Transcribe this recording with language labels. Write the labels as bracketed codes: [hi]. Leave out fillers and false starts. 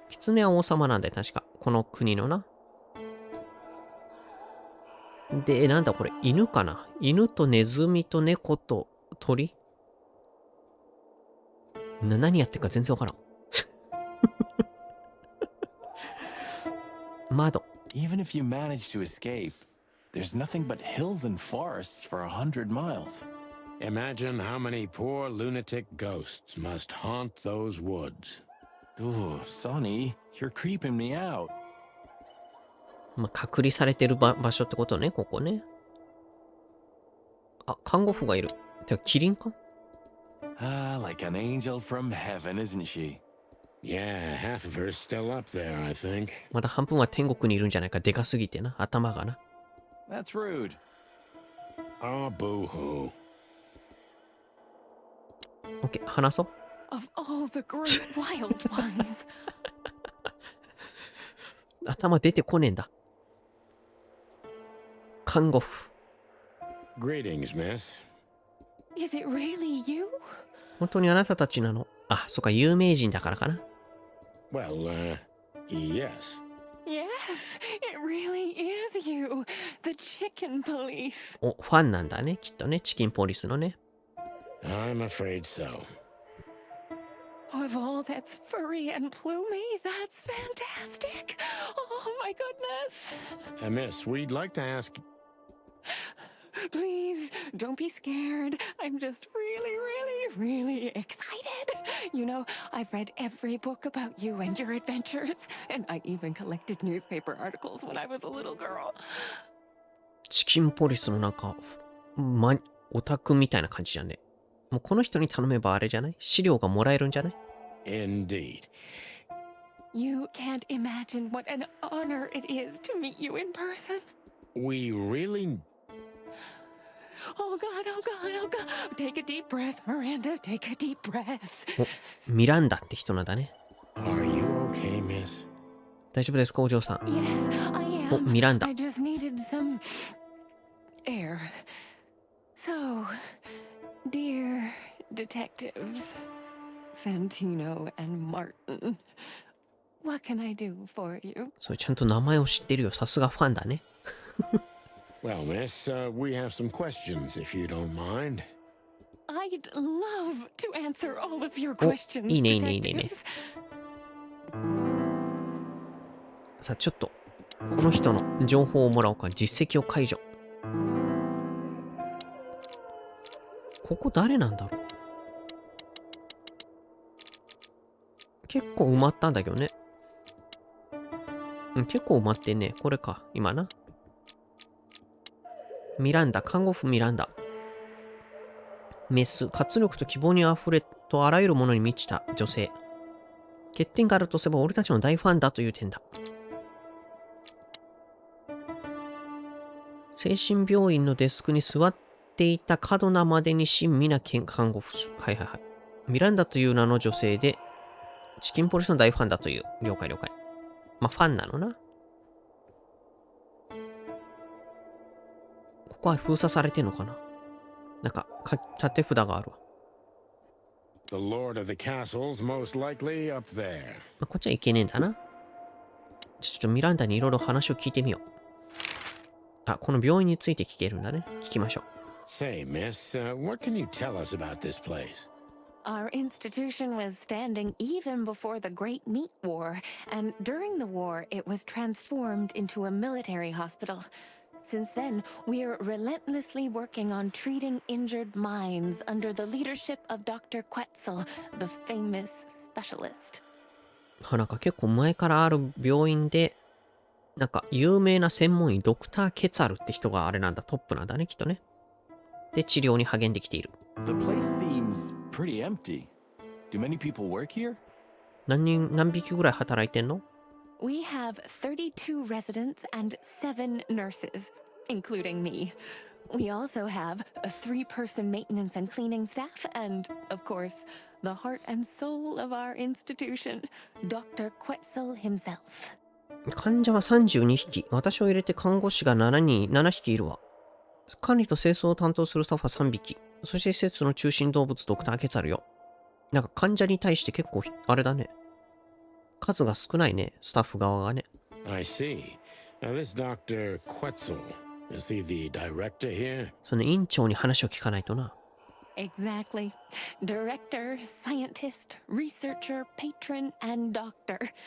[ja] 狐は王様なんだよ、確か。この国のな。で、なんだこれ、犬かな。犬とネズミと猫と鳥何やってるか全然わからん。窓。 [en] Even if you manage to escape, there's nothing but hills and forests for 100 miles. Imagine how many poor lunatic ghosts must haunt those woods. Ooh, Sonny, you're creeping me out. [ja] まあ、隔離されてる場所ってことね、ここね。あ、看護婦がいる。てか、キリンか [en] Ah, like an angel from heaven, isn't she? Yeah, half of her's still up there, I think. [ja] まだ半分は天国にいるんじゃないか。でかすぎてな。頭がな。 [en] That's rude. Oh, boo-hoo. [ja] オッケー、話そう。 [en] Of all the great wild ones. [ja] 頭出てこねえんだ。看護婦。 [en] Greetings, miss. Is it really you? [ja] 本当にあなたたちなの？あ、そっか、有名人だからかな。 [en] Well, yes. Yes, it really is you. The chicken police. [ja] お、ファンなんだね、きっとね。チキンポリスのね。 [en] I'm afraid so. Of all that's furry and plumy, that's fantastic. Oh my goodness. Miss, we'd like to ask... Please, don't be scared. I'm just really excited. You know, I've read every book about you and your adventures, and I even collected newspaper articles when I was a little girl. [ja] チキンポリスのなんか、オタクみたいな感じじゃんね。もうこの人に頼めばあれじゃない？資料がもらえるんじゃない？ [en] Indeed. You can't imagine what an honor it is to meet you in person. We really... Oh God, oh God, oh God. Take a deep breath, Miranda. Take a deep breath. [ja] お、ミランダって人なんだね。 [en] Are you okay, miss? [ja] 大丈夫ですか、お嬢さん。 [en] Yes, I [ja] お、 [en] am. [ja] ミランダ。 [en] I just needed some air. So, dear detectives, Santino and Martin, what can I do for you? [ja] それちゃんと名前を知ってるよ。さすがファンだね。 [en] Well, miss, we have some questions, if you don't mind. I'd love to answer all of your questions, [ja] いいね、いいね、いいね、いいね。 [en] detectives. [ja] さあ、ちょっと、この人の情報をもらおうか。実績を解除。ここ誰なんだろう？結構埋まったんだけどね。うん、結構埋まってんね。これか、今な。ミランダ、看護婦ミランダ。メス、活力と希望にあふれとあらゆるものに満ちた女性。欠点があるとすれば俺たちの大ファンだという点だ。精神病院のデスクに座っていた過度なまでに親身な看護婦。はいはいはい。ミランダという名の女性で、チキンポリスの大ファンだという。了解了解。まあ、ファンなのな。ここは封鎖されてんのかな？なんか、縦札があるわ。 [en] The lord of the castle's most likely up there. [ja] まあ、こっちはいけねえんだな。ちょっとミランダにいろいろ話を聞いてみよう。あ、この病院について聞けるんだね。聞きましょう。 [en] Say, miss, what can you tell us about this place? Our institution was standing even before the Great Meat War, and during the war, it was transformed into a military hospital. Since then, we're relentlessly working on treating injured minds under the leadership of Dr. Quetzal, the famous specialist. [ja] なんか結構前からある病院で、なんか有名な専門医ドクター・ケツァルって人があれなんだ、トップなんだね、きっとね。で、治療に励んできている。 [en] The place seems pretty empty. Do many people work here? [ja] 何匹ぐらい働いてんの？ [en] We have 32 residents and 7 nurses, including me. We also have a 3-person maintenance and cleaning staff, and, of course, the heart and soul of our institution, Dr. Quetzal himself. [ja] 患者は32匹。私を入れて看護師が7匹いるわ。管理と清掃を担当するスタッフは3匹。そして施設の中心動物ドクターケツァルよ。なんか患者に対して結構、あれだね。数が少ないね。スタッフ側がね。 [en] I see. Now, this Dr. Quetzal, is he the director here? [ja] その院長に話を聞かないとな。 [en] Exactly. Director, scientist, researcher, patron, and doctor.